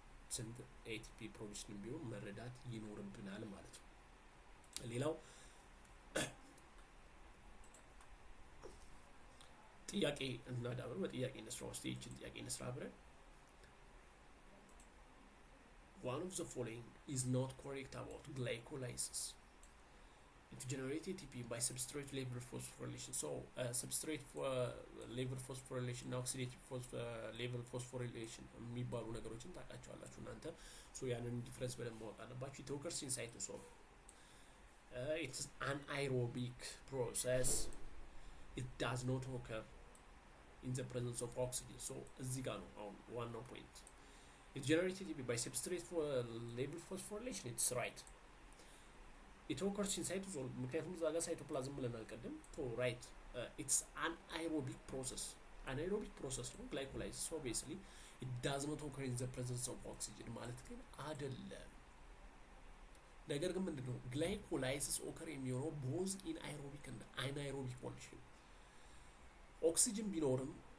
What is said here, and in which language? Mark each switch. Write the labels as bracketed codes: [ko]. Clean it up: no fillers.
[am] ስንት ኤቲፒ ፕሮዲዩስድ ቢሆን መረዳት ይኖርብናል ማለት ነው። ሌላው ጥያቄ እናዳብር በጥያቄ እንስራ ውስጥ ይህችን ጥያቄ እንስራ አብረን [en] one of the following is not correct about glycolysis. It generates ATP by substrate level phosphorylation. [am] So substrate level phosphorylation እና oxidative level phosphorylation የሚባሉ ነገሮችን ታውቃቸዋላችሁ እናንተ ሶ ያንን ዲፍረንስ በደንብ ማወቅ አለባችሁ። [en] it occurs in cytosol. It's an anaerobic process. It does not occur in the presence of oxygen. So [am] እዚህ ጋር ነው አሁን ዋናው ፖይንት [en] it generates ATP by substrate level phosphorylation. It's right. It occurs in cytosol [am] ምክንያቱም እዛ ጋር ሳይቶፕላዝም ብለን አልቀድም [en] to right it's an anaerobic process [am] ነው glycolysis [en] so obviously it does not occur in the presence of oxygen [am] ማለት ግን አይደለም ነገር ግን ምንድነው glycolysis occur የሚሆነው both in aerobic and anaerobic condition ኦክሲጅን ቢኖርም